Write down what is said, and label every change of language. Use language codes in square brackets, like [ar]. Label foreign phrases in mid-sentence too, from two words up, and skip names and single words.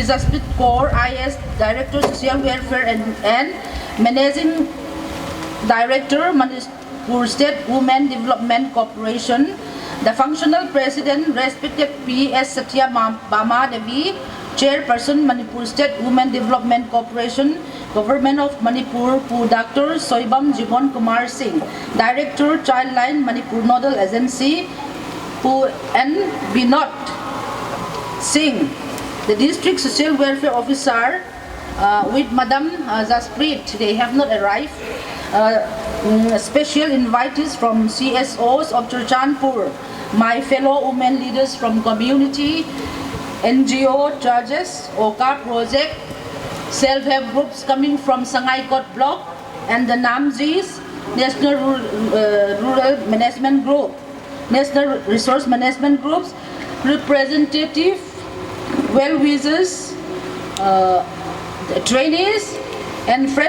[en] Jasprit Kaur, IS Director Social Welfare and Managing Director, Manipur State Women Development Corporation, the functional president, respected P.S. Satya Bama Devi, Chairperson, Manipur State Women Development Corporation, Government of Manipur, Dr. Soibam Jivon Kumar Singh, Director, Childline, Manipur Nodal Agency, and Binod Singh, the District Social Welfare Officer, with Madam Jasprit. They have not arrived. Special invitees from CSOs of Churachandpur, my fellow women leaders from community, NGO, churches, OKA project, self-help groups coming from Sangaikot block and the Namjis, National Rural Management Group, National Resource Management Groups, representative, well-wishers, trainees, and friends.